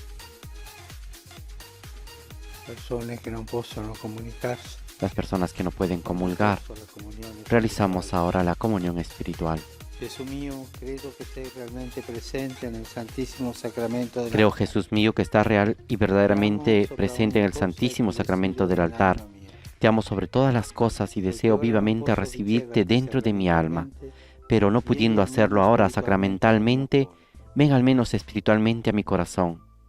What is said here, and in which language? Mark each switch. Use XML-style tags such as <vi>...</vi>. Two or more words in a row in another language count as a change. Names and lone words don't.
<it>Persone che non possono comunicarsi.</it> <es>Las personas que no pueden comulgar, realizamos ahora la comunión espiritual.</es> <it>Gesù mio, credo che sei realmente presente nel Santissimo Sacramento del</it> <es>Creo, Jesús mío, que estás real y verdaderamente presente en el Santísimo Sacramento del altar. Te amo sobre todas las cosas y deseo vivamente recibirte dentro de mi alma. Pero no pudiendo hacerlo ahora sacramentalmente, ven al menos espiritualmente a mi corazón.</es>